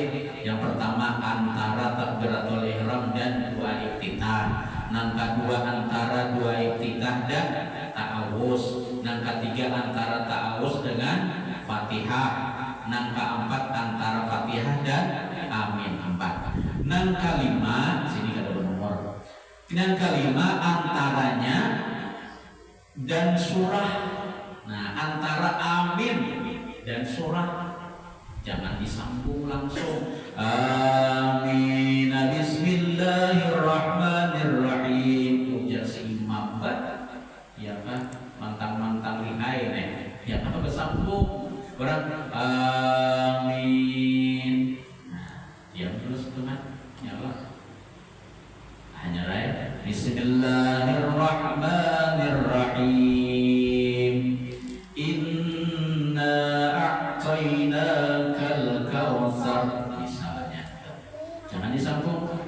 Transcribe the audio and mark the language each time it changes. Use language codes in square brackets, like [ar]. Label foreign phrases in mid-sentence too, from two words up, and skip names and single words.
[id] Yang pertama antara takbiratul ihram dan dua iftitah. [bjn] Nang kedua antara dua iftitah dan ta'awudz. Nang ketiga antara ta'awudz dengan Fatihah. Nang keempat antara Fatihah dan amin 4. Nang kelima sini kada bernomor. Nang kelima antaranya dan surah. [id] Nah, antara amin dan surah jangan disambung langsung. Amin. [bjn] Bismillahirrahmanirrahim. Ujar si imam ya kan mantang-mantang lihai nih. [id] Ya apa bersambung. Orang amin. Nah, diam terus teman. Ya Allah. Hanya lain. Bismillahirrahmanirrahim. Misalnya jangan disambung.